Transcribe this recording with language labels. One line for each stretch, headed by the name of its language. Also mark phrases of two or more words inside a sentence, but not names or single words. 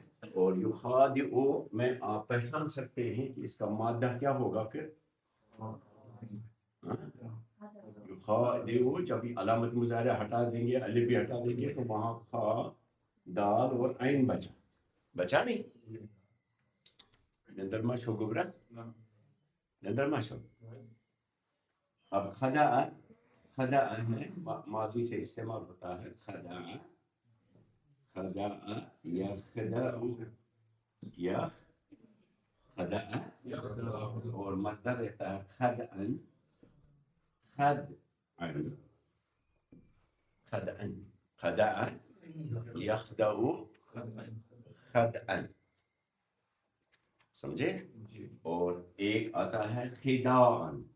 Urdu: اور یخادع میں آپ پہچان سکتے ہیں کہ اس کا مادہ کیا ہوگا پھر؟ یخادع جب علامت مضارع ہٹا دیں گے الف بھی ہٹا دیں گے تو وہاں خا دال اور عین بچا نہیں.
Kashmiri: نندر ما چھو گبرا نندر ما چھو.
Urdu: اب خدع میں ماضی سے استعمال ہوتا ہے
Arabic: خدع یخدع خدع
Urdu: اور مصدر رہتا ہے
Arabic: خدعا خدع یخدع خدعا.
Urdu: سمجھے؟ اور ایک آتا ہے خداعا.